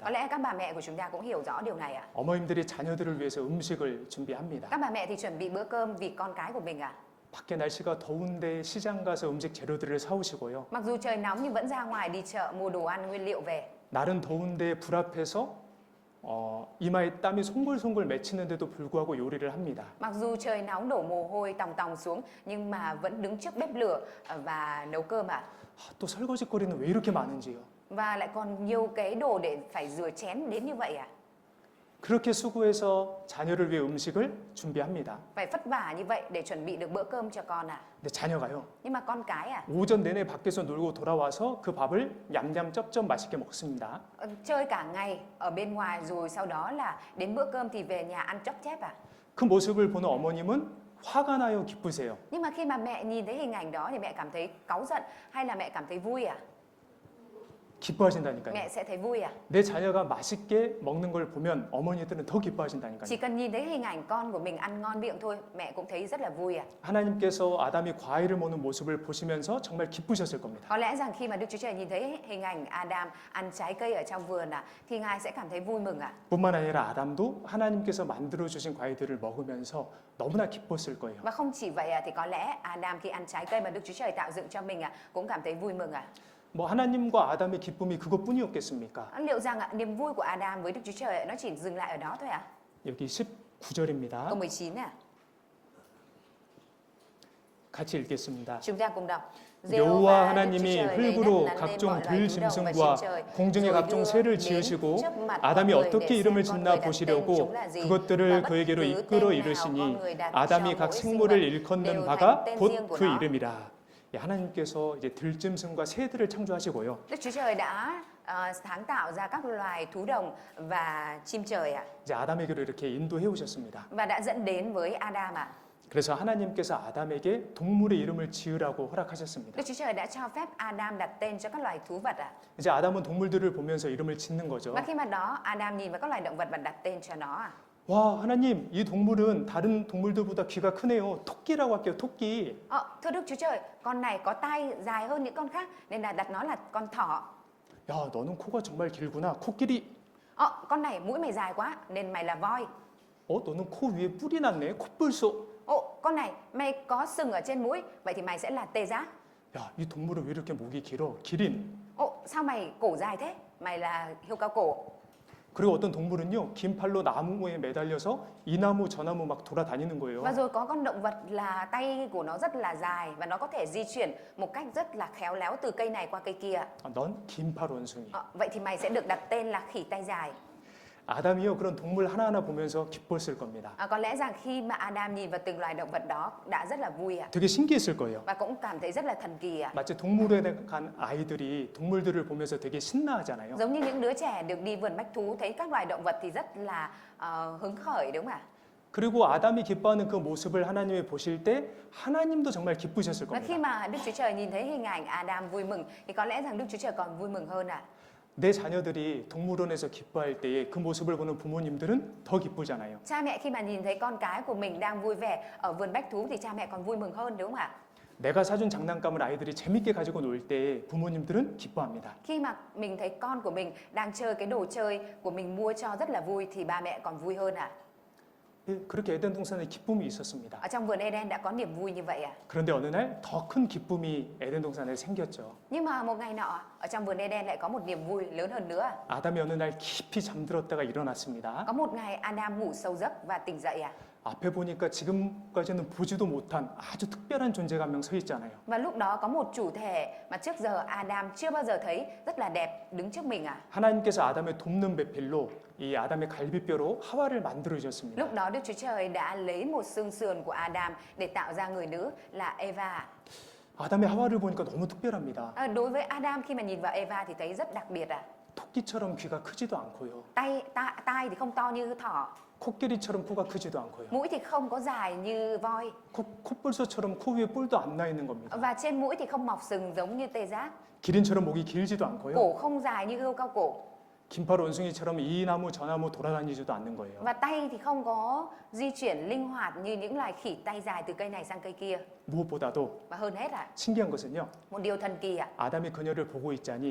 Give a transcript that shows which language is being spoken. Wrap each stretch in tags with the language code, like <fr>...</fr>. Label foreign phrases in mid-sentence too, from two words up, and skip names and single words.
<vi>Có lẽ các bà mẹ của chúng ta cũng hiểu rõ điều này ạ.</vi> <ko>어머님들이 자녀들을 위해서 음식을 준비합니다.</ko> <vi>Các bà mẹ thì chuẩn bị bữa cơm vì con cái của mình ạ.</vi> <ko>밖에 날씨가 더운데 시장 가서 음식 재료들을 사오시고요.</ko> <vi>Mặc dù trời nóng nhưng vẫn ra ngoài đi chợ mua đồ ăn nguyên liệu về.</vi> <ko>날은 더운데 불 앞에서 이마에 땀이 송골송골 맺히는데도 불구하고 요리를 합니다.</ko> <vi>Mặc dù trời nóng đổ mồ hôi tòng tòng xuống nhưng mà vẫn đứng trước bếp lửa và nấu cơm ạ.</vi> <ko>또 설거지거리는 왜 이렇게 많은지요?</ko> <vi>Và lại còn nhiều cái đồ để phải rửa chén đến như vậy ạ.</vi> <ko>그렇게 수고해서 자녀를 위해 음식을 준비합니다.</ko> <vi>Phải vất vả như vậy để chuẩn bị được bữa cơm cho con ạ.</vi> <ko>근데 자녀가요.</ko> <vi>Nhưng mà con cái ạ,</vi> <ko>오전 내내 밖에서 놀고 돌아와서 그 밥을 냠냠 쩝쩝 맛있게 먹습니다.</ko> <vi>chơi cả ngày ở bên ngoài rồi sau đó là đến bữa cơm thì về nhà ăn chóp chép ạ.</vi> <ko>그 모습을 보는 어머님은 화가 나요, 기쁘세요?</ko> <vi>Nhưng mà khi mà mẹ nhìn thấy hình ảnh đó thì mẹ cảm thấy cáu giận hay là mẹ cảm thấy vui ạ?</vi> <ko>기뻐하신다니까요.</ko> <vi>Mẹ sẽ thấy vui ạ.</vi> <ko>내 자녀가 맛있게 먹는 걸 보면 어머니들은 더 기뻐하신다니까요.</ko> <vi>Chỉ cần nhìn thấy hình ảnh con của mình ăn ngon miệng thôi, mẹ cũng thấy rất là vui ạ.</vi> <ko>하나님께서 아담이 과일을 먹는 모습을 보시면서 정말 기쁘셨을 겁니다.</ko> <vi>Có lẽ rằng khi mà Đức Chúa Trời nhìn thấy hình ảnh Adam ăn trái cây ở trong vườn ạ, thì Ngài sẽ cảm thấy vui mừng ạ.</vi> <ko>뿐만 아니라 아담도 하나님께서 만들어 주신 과일들을 먹으면서 너무나 기뻤을 거예요.</ko> <vi>Và không chỉ vậy ạ, thì có lẽ Adam khi ăn trái cây mà Đức Chúa Trời tạo dựng cho mình ạ, cũng cảm thấy vui mừng ạ.</vi> <ko>뭐 하나님과 아담의 기쁨이 그것뿐이었겠습니까?</ko> <vi>Liệu rằng ạ, niềm vui của Adam với Đức Chúa Trời nó chỉ dừng lại ở đó thôi ạ?</vi> <ko>여기 19절입니다.</ko> <vi>Câu 19 ạ.</vi> <ko>같이 읽겠습니다.</ko> <vi>Chúng ta cùng đọc.</vi> <ko>여호와 하나님이 흙으로 각종 들짐승과 공중의 각종 새를 지으시고 아담이 어떻게 이름을 짓나 보시려고 그것들을 그에게로 이끌어 이르시니 아담이 각 생물을 일컫는 바가 곧 그 이름이라. 하나님께서 이제 들짐승과 새들을 창조하시고요.</ko> <vi>Đức Chúa Trời đã sáng tạo ra các loài thú đồng và chim trời ạ.</vi> <ko>이제 아담에게로 이렇게 인도해 오셨습니다.</ko> <vi>Và đã dẫn đến với Adam ạ.</vi> <ko>그래서 하나님께서 아담에게 동물의 이름을 지으라고 허락하셨습니다.</ko> <vi>Đức Chúa Trời đã cho phép Adam đặt tên cho các loài thú vật ạ.</vi> <ko>이제 아담은 동물들을 보면서 이름을 짓는 거죠.</ko> <vi>Và khi mà đó Adam nhìn vào các loài động vật và đặt tên cho nó ạ.</vi> <ko>와, 하나님, 이 동물은 다른 동물들보다 귀가 크네요. 토끼라고 할게요, 토끼.</ko> <vi>Thưa Đức Chúa Trời, con này có tai dài hơn những con khác nên là đặt nó là con thỏ.</vi> <ko>야, 너는 코가 정말 길구나. 코끼리.</ko> <vi>Con này mũi mày dài quá nên mày là voi.</vi> <ko>너는 코 위에 뿔이 났네. 코뿔소.</ko> <vi>Con này mày có sừng ở trên mũi, vậy thì mày sẽ là tê giác.</vi> <ko>야, 이 동물은 왜 이렇게 목이 길어? 기린.</ko> <vi>Sao mày cổ dài thế? Mày là hươu cao cổ.</vi> <ko>그리고 어떤 동물은요, 긴 팔로 나무에 매달려서 이 나무 저 나무 막 돌아다니는 거예요.</ko> <vi>Và rồi có con động vật là tay của nó rất là dài và nó có thể di chuyển một cách rất là khéo léo từ cây này qua cây kia.</vi> <ko>넌 긴팔 원숭이.</ko> <vi>Vậy thì mày sẽ được đặt tên là khỉ tay dài.</vi> <ko>아담이요, 그런 동물 하나하나 보면서 기뻤을 겁니다.</ko> <vi>Có lẽ rằng khi mà Adam nhìn vào từng loài động vật đó đã rất là vui ạ.</vi> <ko>되게 신기했을 거예요.</ko> <vi>Và cũng cảm thấy rất là thần kỳ ạ.</vi> <ko>마치 동물에 간 아이들이 동물들을 보면서 되게 신나하잖아요.</ko> <vi>Giống như những đứa trẻ được đi vườn bách thú thấy các loài động vật thì rất là hứng khởi đúng không ạ?</vi> <ko>그리고 아담이 기뻐하는 그 모습을 하나님이 보실 때 하나님도 정말 기쁘셨을</ko> <vi>Và khi</vi> <ko>겁니다.</ko> <vi>mà Đức Chúa Trời nhìn thấy hình ảnh Adam vui mừng thì có lẽ rằng Đức Chúa Trời còn vui mừng hơn ạ.</vi> <ko>내 자녀들이 동물원에서 기뻐할 때에 그 모습을 보는 부모님들은 더 기쁘잖아요.</ko> <vi>Cha mẹ khi mà nhìn thấy con cái của mình đang vui vẻ ở vườn bách thú thì cha mẹ còn vui mừng hơn đúng không ạ?</vi> <ko>내가 사준 장난감을 아이들이 재밌게 가지고 놀 때 부모님들은 기뻐합니다.</ko> <vi>Khi mà mình thấy con của mình đang chơi cái đồ chơi của mình mua cho rất là vui thì ba mẹ còn vui hơn ạ.</vi> <ko>예, 그렇게 에덴 동산에 기쁨이 있었습니다.</ko> <vi>Ở trong vườn Eden đã có niềm vui như vậy ạ.</vi> <ko>그런데 어느 날 더 큰 기쁨이 에덴 동산에 생겼죠.</ko> <vi>Nhưng mà một ngày nọ ở trong vườn Eden lại có một niềm vui lớn hơn nữa.</vi> <ko>아담이 어느 날 깊이 잠들었다가 일어났습니다.</ko> <vi>Có một ngày Adam ngủ sâu giấc và tỉnh dậy ạ.</vi> <ko>앞에 보니까 지금까지는 보지도 못한 아주 특별한 존재가 한 명 서 있잖아요.</ko> <vi>Và lúc đó có một chủ thể mà trước giờ Adam chưa bao giờ thấy rất là đẹp đứng trước mình ạ.</vi> <ko>하나님께서 아담의 돕는 배필로 이 아담의 갈비뼈로 하와를 만들어 주셨습니다.</ko> <vi>Lúc đó Đức Chúa Trời đã lấy một xương sườn của Adam để tạo ra người nữ là Eva.</vi> <ko>아담의 하와를 보니까 너무 특별합니다.</ko> <vi>Đối với Adam khi mà nhìn vào Eva thì thấy rất đặc biệt ạ.</vi> <ko>토끼처럼 귀가 크지도 않고요.</ko> <vi>Tai thì không to như thỏ,</vi> <ko>코끼리처럼 코가 크지도 않고요.</ko> <vi>mũi thì không có dài như voi</vi> <ko>코뿔소처럼 코 위에 뿔도 안 나 있는 겁니다.</ko> <vi>và trên mũi thì không mọc sừng giống như tê giác,</vi> <ko>기린처럼 목이 길지도 않고요.</ko> <vi>cổ không dài như hươu cao cổ</vi> <ko>긴팔 원숭이처럼 이 나무 저 나무 돌아다니지도 않는 거예요.</ko> <vi>và tay thì không có di chuyển linh hoạt như những loài khỉ tay dài từ cây này sang cây kia.</vi> <ko>무엇보다도</ko> <vi>Và hơn hết ạ,</vi> <ko>신기한 것은요.</ko> <vi>một điều thần kỳ ạ,</vi> <ko>아담이 그녀를 보고 있자니</ko>